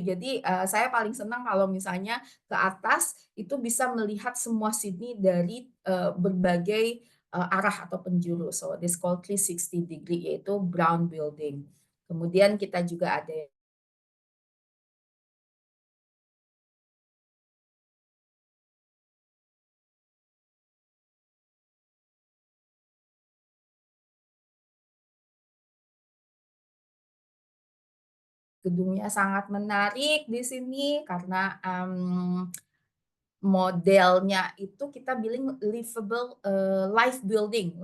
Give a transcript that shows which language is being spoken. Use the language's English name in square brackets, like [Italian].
[Indonesian] Jadi saya paling senang kalau misalnya ke atas itu bisa melihat semua Sydney dari berbagai arah atau penjuru. [English] So this called 360 degree yaitu Brown Building. [Indonesian] Kemudian kita juga ada gedungnya sangat menarik di sini karena modelnya itu kita bilang livable life building.